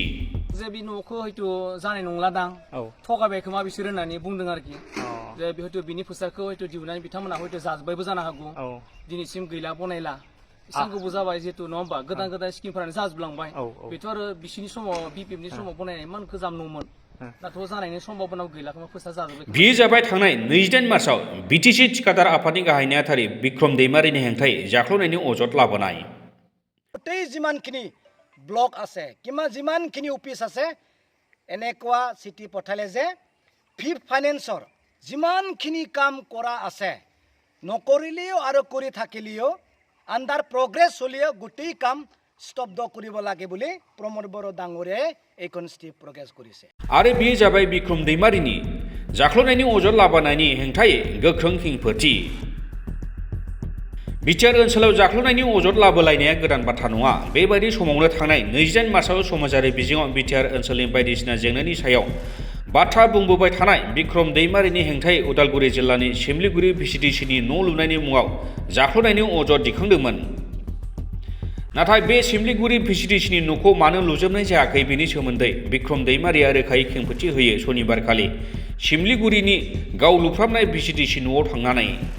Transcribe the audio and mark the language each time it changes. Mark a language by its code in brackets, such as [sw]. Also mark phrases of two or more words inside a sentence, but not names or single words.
[brx] जे बे न'खौ हयथ' जानाय नंलादां थगायबाय खोमा बिसोर होननानै बुंदों आरोखि जे हयथ' बिनि फोसारखौ हयथ' दिहुननानै बिथांमोना हयथ' जाजोब्बायबो जानो हागौ दिनैसिम गैला बनायला एसां गोबाव जाबाय जिहेतु नङा होमबा गोदान गोदान स्किमफोरानो जाजोबलांबाय बेथ' आरो बिसिनि समाव BPFनि समाव बनायनाय इमान गोजाम न'मोन दाथ' जानायनि सम्भाबनाबो गैला खोमा फोसार जाजोब्बाय बियो जाबाय थांनाय 28 मार्चआव बिटिसि थिखादार आफादनि गाहाय नेहाथारि बिक्रम दैमारिनि हेंथायै जाख्ल'नायनि अजद लाबोनाय [as] গোটেই যিমানখিনি ব্লক আছে যিমানখিনি অফিচ আছে এনেকুৱা চিঠি পঠালে যে [en] fifth financeৰ [as] যিমানখিনি কাম কৰা আছে নকৰিলেও আৰু কৰি থাকিলেও [en] under progress [as] হ'লেও গোটেই কাম স্তব্ধ কৰিব লাগে বুলি প্ৰমোদ বড়ো ডাঙৰীয়াই এইখন চিঠি প্ৰকাশ কৰিছে [brx] आरो बियो जाबाय बिक्रम दैमारिनि जाख्ल'नायनि अजद लाबोनायनि हेंथायै गोख्रों खेंफोरथि बिटिआर ओनसोलाव जाख्ल'नायनि अजद लाबोलायनाया गोदान बाथ्रा नङा बेबायदि समावनो थांनाय 28 मार्चआव समाजारि बिजोङाव बिटिआर ओनसोलनि बायदिसिना जेंनानि सायाव बाथ्रा बुंबोबाय थानाय बिक्रम दैमारिनि हेंथायै उदालगुरि जिल्लानि सिमलिगुरि VCDCनि न' लुनायनि मुङाव जाख्ल'नायनि अजद दिखांदोंमोन नाथाय बे सिमलिगुरि VCDCनि न'खौ मानो लुजोबनाय जायाखै बेनि सोमोन्दै बिक्रम दैमारिया रोखायै खेंफोरथि होयो सनिबारखालि सिमलिगुरिनि गाव लुफ्रामनाय VCDC न'आव थांनानै